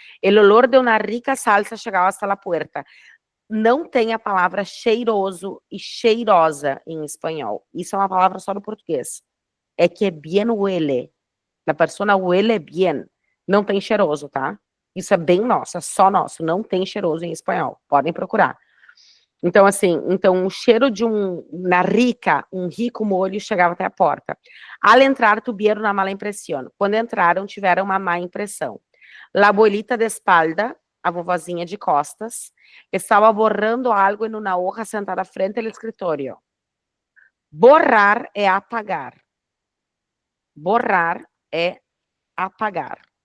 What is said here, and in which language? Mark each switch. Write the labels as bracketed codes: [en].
[es] El olor de una rica salsa [pt] chegava [es] hasta la puerta. [pt] Não tem a palavra cheiroso e cheirosa em espanhol. Isso é uma palavra só no português. É que [es] bien huele. La persona huele bien. [pt] Não tem cheiroso, tá? Isso é bem nosso, é só nosso. Não tem cheiroso em espanhol. Podem procurar. Então, assim, o cheiro de na rica, um rico molho chegava até a porta. [es] Al entrar, tuvieron una mala impresión. [pt] Quando entraram, tiveram uma má impressão. [es] La abuelita de espalda, [pt] a vovozinha de costas, estava borrando algo em uma hoja sentada frente ao escritório. Borrar é apagar. Borrar é apagar.